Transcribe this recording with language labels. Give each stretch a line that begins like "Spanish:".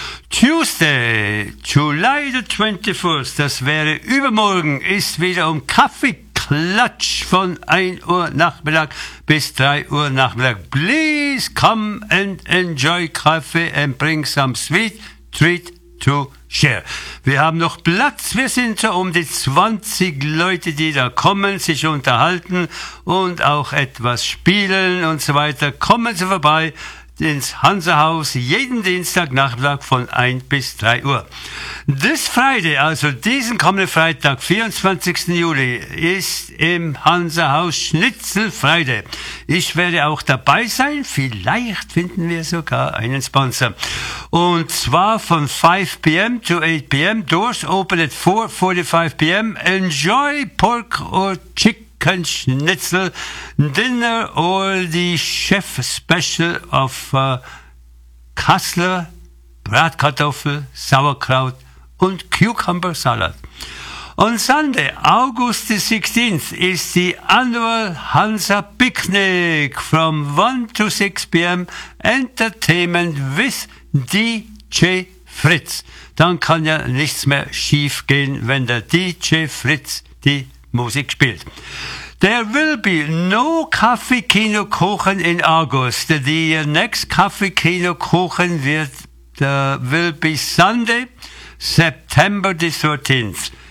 English: Tuesday, July the 21st,
German: das wäre übermorgen, ist wieder um Kaffeeklatsch von 1 Uhr Nachmittag bis 3 Uhr Nachmittag.
English: Please come and enjoy coffee and bring some sweet treat to share.
German: Wir haben noch Platz, wir sind so um die 20 Leute, die da kommen, sich unterhalten und auch etwas spielen und so weiter. Kommen Sie vorbei ins Hansehaus jeden Dienstag Nachmittag von 1 bis 3 Uhr.
English: This Friday,
German: also diesen kommenden Freitag, 24. Juli, ist im Hansehaus Schnitzel Friday. Ich werde auch dabei sein, vielleicht finden wir sogar einen Sponsor. Und zwar von
English: 5 p.m. to 8 p.m. Doors open at 4:45 p.m. Enjoy pork or chicken.
German: Kein Schnitzel,
English: Dinner or the Chef Special of Kassler, Bratkartoffel, Sauerkraut und Cucumber Salad. On Sunday, August the 16th, is the annual Hansa Picnic from 1 to 6 p.m. Entertainment with DJ Fritz.
German: Dann kann ja nichts mehr schief gehen, wenn der DJ Fritz die Musik spielt.
English: There will be no Kaffeekino Kuchen in August. The next Kaffeekino Kuchen will be Sunday, September the 13th.